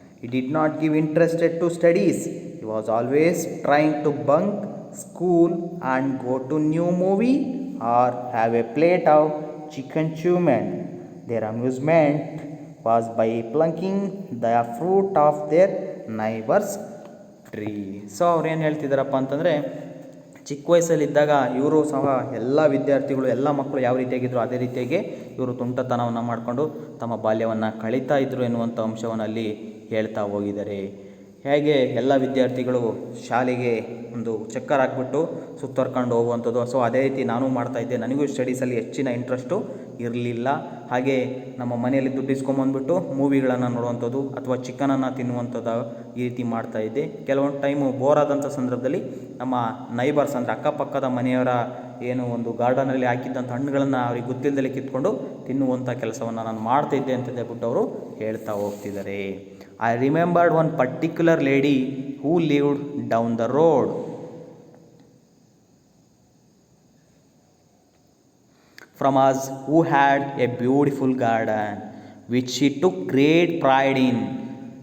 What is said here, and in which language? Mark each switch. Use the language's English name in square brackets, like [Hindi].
[English] He did not give interest to studies. He was always trying to bunk school and go to new movie or have a plate of chicken chumen. Their amusement was by plucking the fruit of their neighbor's tree. [Kannada] So ಅವ್ರು ಏನು ಹೇಳ್ತಿದ್ದಾರಪ್ಪ ಅಂತಂದರೆ, ಚಿಕ್ಕ ವಯಸ್ಸಲ್ಲಿದ್ದಾಗ ಇವರು ಸಹ ಎಲ್ಲ ವಿದ್ಯಾರ್ಥಿಗಳು ಎಲ್ಲ ಮಕ್ಕಳು ಯಾವ ರೀತಿಯಾಗಿದ್ದರು ಅದೇ ರೀತಿಯಾಗಿ ಇವರು ತುಂಟತನವನ್ನು ಮಾಡಿಕೊಂಡು ತಮ್ಮ ಬಾಲ್ಯವನ್ನು ಕಳೀತಾ ಇದ್ದರು ಎನ್ನುವಂಥ ಅಂಶವನ್ನು ಅಲ್ಲಿ ಹೇಳ್ತಾ ಹೋಗಿದ್ದಾರೆ. ಹೇಗೆ ಎಲ್ಲ ವಿದ್ಯಾರ್ಥಿಗಳು ಶಾಲೆಗೆ ಒಂದು ಚಕ್ಕರ್ ಹಾಕ್ಬಿಟ್ಟು ಸುತ್ತರ್ಕೊಂಡು ಹೋಗುವಂಥದ್ದು. ಸೊ ಅದೇ ರೀತಿ ನಾನು ಮಾಡ್ತಾಯಿದ್ದೆ. ನನಗೂ ಸ್ಟಡೀಸಲ್ಲಿ ಹೆಚ್ಚಿನ ಇಂಟ್ರೆಸ್ಟು ಇರಲಿಲ್ಲ. ಹಾಗೆ ನಮ್ಮ ಮನೆಯಲ್ಲಿ ದುಡ್ಡು ಇಸ್ಕೊಂಬಂದ್ಬಿಟ್ಟು ಮೂವಿಗಳನ್ನು ನೋಡುವಂಥದ್ದು ಅಥವಾ ಚಿಕನನ್ನು ತಿನ್ನುವಂಥದ್ದು ಈ ರೀತಿ ಮಾಡ್ತಾಯಿದ್ದೆ. ಕೆಲವೊಂದು ಟೈಮು ಬೋರ್ ಆದಂಥ ಸಂದರ್ಭದಲ್ಲಿ ನಮ್ಮ ನೈಬರ್ಸ್ ಅಂದರೆ ಅಕ್ಕಪಕ್ಕದ ಮನೆಯವರ ಏನು ಒಂದು ಗಾರ್ಡನಲ್ಲಿ ಹಾಕಿದ್ದಂಥ ಹಣ್ಣುಗಳನ್ನು ಅವ್ರಿಗೆ ಗೊತ್ತಿಲ್ಲದೆ ಕಿತ್ಕೊಂಡು ತಿನ್ನುವಂಥ ಕೆಲಸವನ್ನು ನಾನು ಮಾಡ್ತಾಯಿದ್ದೆ ಅಂತ ಹೇಳ್ಬಿಟ್ಟು ಅವರು ಹೇಳ್ತಾ ಹೋಗ್ತಿದ್ದಾರೆ. [English] I remembered one particular lady who lived down the road. From us, who had a beautiful garden, which she took great pride in.